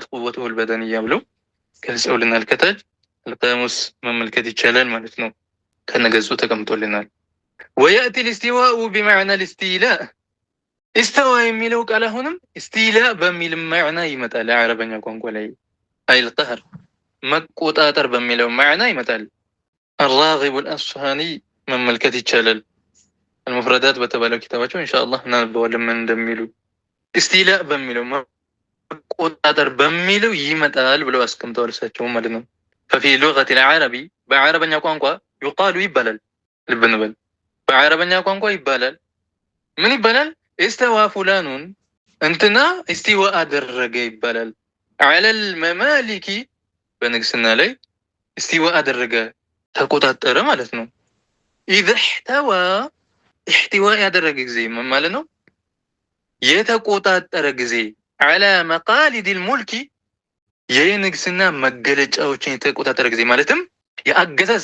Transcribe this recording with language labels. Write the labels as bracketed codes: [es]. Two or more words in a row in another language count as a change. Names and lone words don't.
[ar] قوته البدنية [am] ብለው ገልጸውልናል። ከታች አልቃሙስ መመልከት ይቻላል ማለት ነው። ከነገጹ ተቀምጦልናል። [ar] ويأتي الاستواء بمعنى الاستيلاء استوى [am] የሚለው ቃል አሁንም እስቲላእ በሚል ማዕና ይመጣል። አረበኛ ቋንቋ ላይ [ar] أي القهر [am] መቆጣጠር በሚለው ማዕና ይመጣል። الراغب الأصفهاني መመልከት ይቻላል። المفردات በተባለው ኪታባቸው ኢንሻአላህ እናነበዋለን ምን እንደሚሉ። እስቲላእ በሚለው መቆጣጠር በሚለው ይመጣል ብለው አስቀምጠዋል እሳቸው ማለት ነው። [ar] ففي لغة العربي [am] በአረበኛ ቋንቋ يقال ይባላል። ልብ እንበል በአረበኛ ቋንቋ ይባላል። ምን ይባላል? [ar] استوى فلان [am] እንትና استواء አደረገ ይባላል። [ar] على الممالك [am] በንግስና ላይ እስቲዋ አደረገ ተቆጣጠረ ማለት ነው። [ar] إذا احتوى احتواء [am] ያደረገ ጊዜ ምን ማለት ነው? የተቆጣጠረ ጊዜ [ar] على مقاليد الملك [am] የንግስና መገለጫዎችን የተቆጣጠረ ጊዜ ማለትም የአገዛዝ